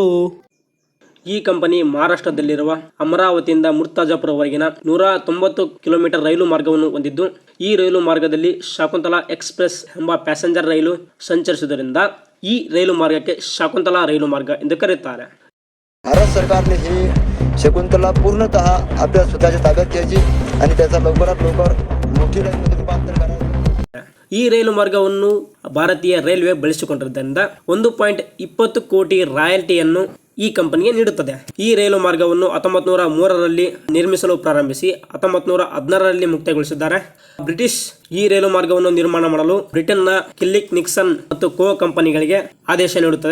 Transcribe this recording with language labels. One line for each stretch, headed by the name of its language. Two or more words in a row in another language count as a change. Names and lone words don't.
Kannada: ಈ ಕಂಪನಿ ಮಹಾರಾಷ್ಟ್ರದಲ್ಲಿರುವ ಅಮರಾವತಿಯಿಂದ ಮುರ್ತಾಜಾಪುರವರೆಗಿನ 190 ಕಿಲೋಮೀಟರ್ ರೈಲು ಮಾರ್ಗವನ್ನು ಹೊಂದಿದ್ದು, ಈ ರೈಲು ಮಾರ್ಗದಲ್ಲಿ ಶಕುಂತಲಾ ಎಕ್ಸ್ಪ್ರೆಸ್ ಎಂಬ ಪ್ಯಾಸೆಂಜರ್ ರೈಲು ಸಂಚರಿಸುವುದರಿಂದ ಈ ರೈಲು ಮಾರ್ಗಕ್ಕೆ ಶಕುಂತಲಾ ರೈಲು ಮಾರ್ಗ ಎಂದು ಕರೆಯುತ್ತಾರೆ.
Marathi: भारत सरकारने ही शकुंतला पूर्णतः आपल्या स्वतःच्या ताब्यात घ्यायची आणि त्याचा लवकरात लवकर मोठी रेल्वेमध्ये रूपांतर करावे.
Kannada: ಈ ರೈಲು ಮಾರ್ಗವನ್ನು ಭಾರತೀಯ ರೈಲ್ವೆ ಬಳಸಿಕೊಂಡಿದ್ದರಿಂದ 1.20 ಕೋಟಿ ರಾಯಲ್ಟಿಯನ್ನು ಈ ಕಂಪನಿಗೆ ನೀಡುತ್ತದೆ. ಈ ರೈಲು ಮಾರ್ಗವನ್ನು 1903ರಲ್ಲಿ ನಿರ್ಮಿಸಲು ಪ್ರಾರಂಭಿಸಿ 1916ರಲ್ಲಿ ಮುಕ್ತಾಯಗೊಳಿಸಿದ್ದಾರೆ. ಬ್ರಿಟಿಷ್ ಈ ರೈಲು ಮಾರ್ಗವನ್ನು ನಿರ್ಮಾಣ ಮಾಡಲು ಬ್ರಿಟನ್ನ ಕಿಲ್ಲಿಕ್ ನಿಕ್ಸನ್ ಮತ್ತು ಕೋ ಕಂಪನಿಗಳಿಗೆ ಆದೇಶ ನೀಡುತ್ತದೆ.